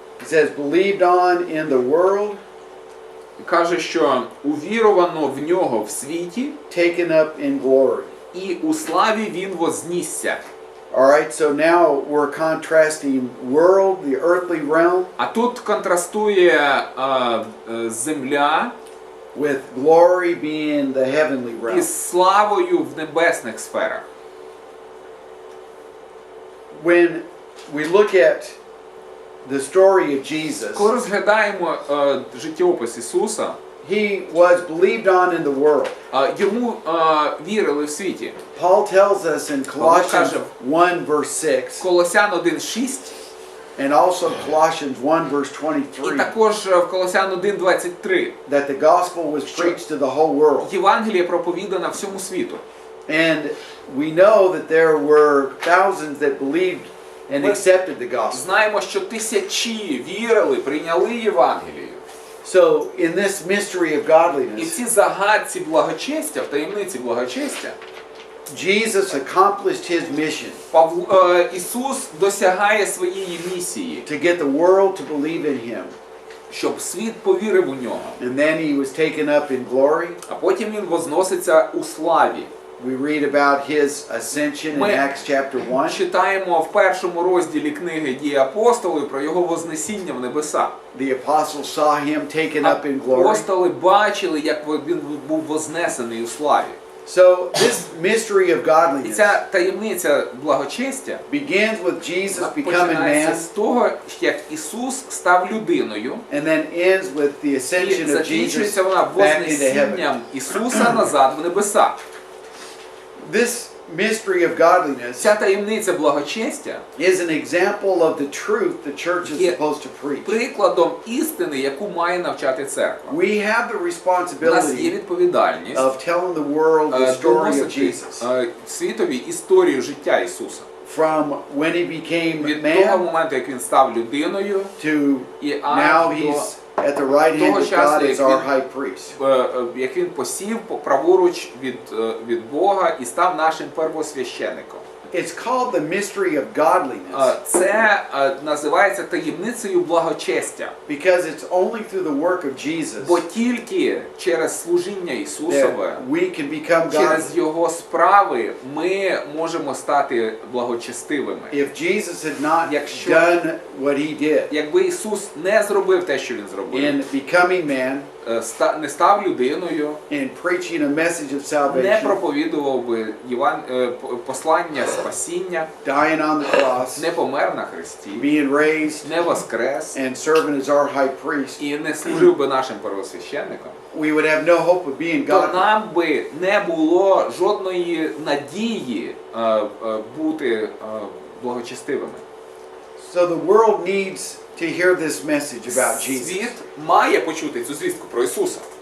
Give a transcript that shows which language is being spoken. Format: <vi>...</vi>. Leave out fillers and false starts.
<en>it says, believed on in the world,</en> <uk>каже, що увіровано в нього в світі,</uk> <en>taken up in glory.</en> <uk>і у славі він вознісся.</uk> <en>All right, so now we're contrasting world, the earthly realm,</en> <uk>А тут контрастує земля</uk> <en>with glory being the heavenly realm.</en> <uk>із славою в небесних сферах.</uk> <en>When we look at the story of Jesus,</en> <uk>Коли розглядаємо життєопис Ісуса,</uk> <en>he was believed on in the world.</en> <uk>Йому вірили в світі.</uk> <en>Paul tells us in Colossians</en> <uk>каже,</uk> <en>1 verse 6</en> <uk>Колосян 1:6</uk> <en>and also Colossians 1 verse</en> <uk>і</uk> <en>23</en> <uk>також в Колосян 1:23</uk> <en>that the gospel was preached to the whole world.</en> <uk>Євангеліє проповідано всьому світу.</uk> <en>And we know that there were thousands that believed and accepted the gospel.</en> <uk>Знаємо, що тисячі вірили, прийняли Євангелію.</uk> <en>So in this mystery of</en> <uk>І в</uk> <en>godliness,</en> <uk>цій загадці благочестя, в таємниці благочестя,</uk> <en>Jesus accomplished his mission</en> <uk>Ісус досягає своєї місії,</uk> <en>to get the world to believe in him.</en> <uk>щоб світ повірив у нього.</uk> <en>And then he was taken up in glory.</en> <uk>А потім він возноситься у славі.</uk> <en>We read about his ascension in Acts chapter 1.</en> <uk>Читаємо в першому розділі книги «Дії апостолів» про його вознесіння в небеса.</uk> <en>The apostles saw him taken up in glory.</en> <uk>Апостоли бачили, як він був вознесений у славі.</uk> <en>So this mystery of</en> <uk>І</uk> <en>godliness</en> <uk>ця таємниця благочестя</uk> <en>begins with Jesus becoming</en> <uk>починається</uk> <en>man</en> <uk>з того, як Ісус став людиною,</uk> <en>and then ends with the</en> <uk>і</uk> <en>ascension of Jesus</en> <uk>закінчується вона</uk> <en>back into heaven.</en> <uk>вознесінням Ісуса назад в небеса.</uk> <en>This mystery of godliness</en> <uk>Ця таємниця благочестя</uk> <en>is an example of the truth the church is supposed to preach.</en> <uk>прикладом істини, яку має навчати церква.</uk> <en>We have the</en> <uk>У нас є</uk> <en>responsibility</en> <uk>відповідальність</uk> <en>of telling the world the story of Jesus.</en> <uk>світові історію життя Ісуса.</uk> <en>From when he became</en> <uk>Від того</uk> <en>man</en> <uk>моменту, як він став людиною,</uk> <en>to</en> <uk>і</uk> <en>now</en> <uk>аж</uk> <en>he's at the right hand of God as our high priest.</en> <uk>як він посів праворуч від Бога і став нашим первосвященником.</uk> <en>It's called the mystery of godliness</en> <uk>Це називається таємницею благочестя.</uk> <en>because it's only through the work of Jesus</en> <uk>Бо тільки через служіння Ісусове,</uk> <en>that we can become</en> <uk>через</uk> <en>godly.</en> <uk>Його справи ми можемо стати благочестивими.</uk> <en>If Jesus had not</en> <uk>Якщо-</uk> <en>done what he did</en> <uk>Якби Ісус не зробив те, що Він зробив,</uk> <en>in becoming man</en> <uk>не став людиною,</uk> <en>and preaching a message of</en> <uk>не</uk> <en>salvation,</en> <uk>проповідував би послання спасіння,</uk> <en>dying on the cross,</en> <uk>не помер на хресті,</uk> <en>being raised,</en> <uk>не воскрес</uk> <en>and serving as our high priest,</en> <uk>і не служив би нашим первосвященником,</uk> <en>we would have no hope of being</en> <uk>то</uk> <en>godly.</en> <uk>нам би не було жодної надії бути благочестивими.</uk> <en>So the world needs to hear this message about Jesus.</en> <uk>Світ має почути цю звістку про Ісуса.</uk>